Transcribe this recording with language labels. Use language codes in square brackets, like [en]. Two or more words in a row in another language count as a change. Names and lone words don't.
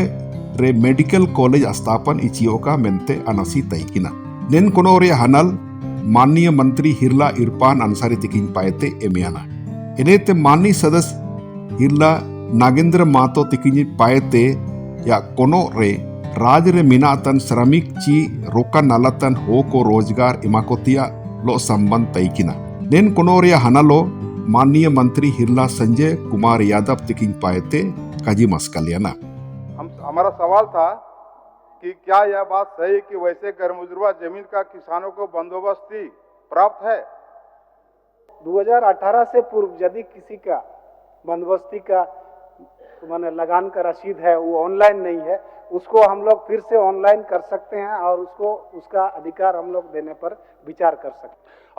[sat] रे [en] medical college [sat] स्थापन इचियोका मेंते अनसी तैकिना नेन कोनो रे हनल माननीय मंत्री हिरला इरफान अंसारी तिकिंग पाएते एमियाना इनेते माननीय सदस्य हिरला नागेंद्र मातो तिकिंग पाएते या कोनो रे राज रे मिनातन श्रमिक ची रोका नालतन हो को रोजगार इमाकोतिया लो संबंध तैकिना नेन कोनो रे हनलो माननीय मंत्री हिरला संजय कुमार यादव तिकिंग पाएते काजी मस्कलियाना [hi] हमारा सवाल था कि क्या यह बात सही है कि वैसे गैरमुजरुआ जमीन का किसानों को बंदोबस्ती प्राप्त है? 2018 से पूर्व यदि किसी का बंदोबस्ती का माने लगान का रसीद है वो ऑनलाइन नहीं है उसको हम लोग फिर से ऑनलाइन कर सकते हैं और उसको उसका अधिकार हम लोग देने पर विचार कर सकते हैं।